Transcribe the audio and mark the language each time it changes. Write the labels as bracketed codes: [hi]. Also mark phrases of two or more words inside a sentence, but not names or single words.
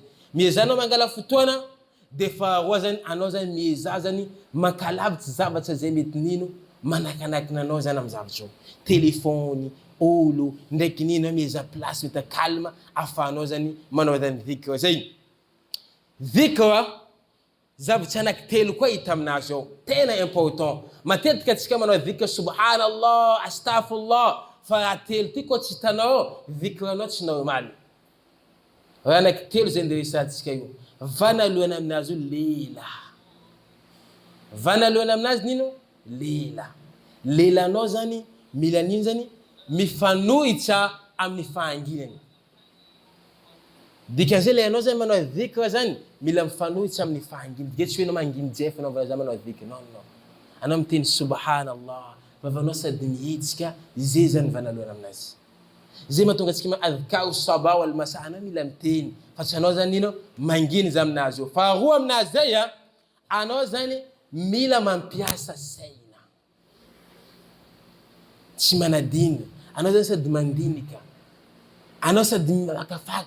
[mg] Miezanao mangala fotoana de faharoa zany anao zany mieza zany mankalavitsy zavatra zay mety nino manakanakina anao zany amin'ny zavatra io. Telefony, olo, ndraiky nino mieza place meta calme afahanao zany manao zany vikra zay. Vikra zavatra anankitelo koa hita aminazy ao, tena important. Matetika atsika manao vikra subhanallah, astaghfirullah, fa raha telo ty koa tsy hitanao vikra anao tsy normal. Raha anankitelo zay nderesantsika io. Vanalohana aminazy io lela. Vanalohana aminazy nino? Lela. Lelanao zany mila nino zany mifanohitra amin'ny fahanginany. Dikan'izay lelanao zany manao vikra zany mila mifanohitra amin'ny fahanginany. Dia tsy hoe anao manginy jefa anao zany manao vikra. [fr] Non, non. [mg] Anao miteny subhanallah, vavanao sady mihetsika, zay zany vanalohana aminazy. Zay mahatonga antsika [ar] أذكار صباح والمساء [mg] anao mila miteny. Fa tsy anao zany nino manginy za aminazy io. Faharoa aminazy zay anao zany mila mampiasa saina. Tsy manadinga. Anao zany sady mandinika. Anao sady makafaka.